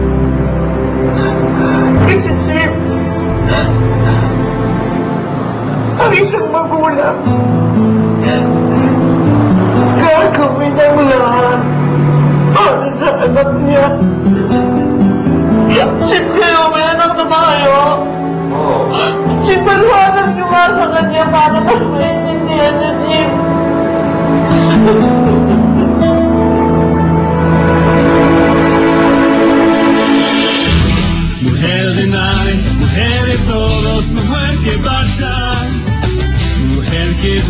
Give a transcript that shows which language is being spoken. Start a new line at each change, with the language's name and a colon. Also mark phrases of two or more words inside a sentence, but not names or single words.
Filipino: Kasi, Chief, ang isang magulang gagawin ang lahat para sa anak niya. Chief, kayo, may anak na ba kayo? Oo. Chief, paliwanag niyo nga sa kanya para mas maintindihan niya, Chief.
Spanish: Mujer de nadie, mujer de todos, mujer que bata, mujer que